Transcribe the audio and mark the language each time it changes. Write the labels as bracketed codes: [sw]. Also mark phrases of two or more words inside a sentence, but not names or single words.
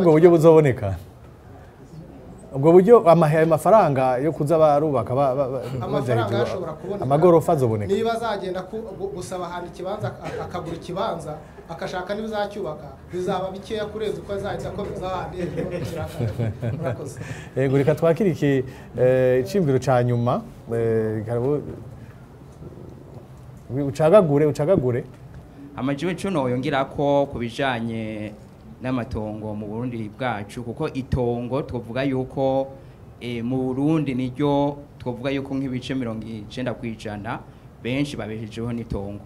[rn] Urabona ko ubwo buryo buzoboneka ubwo buryo ayo mafaranga yo kuza barubaka amafaranga ashobora kuboneka amagorofa azoboneka niba azagenda gusaba ahantu ikibanza akagura ikibanza akashaka niba uzacyubaka bizaba bikeya kurenza uko azahita akomeza ahandi murakoze. Yego reka twakire iki icimbiro ca nyuma ucagagure amajiwe cuno yongera ko kubijanye n'amatongo mu Burundi bwacu kuko itongo twovuga yuko mu Burundi niryo twovuga yuko nk'ibice 90% benshi babeshejeho n'itongo.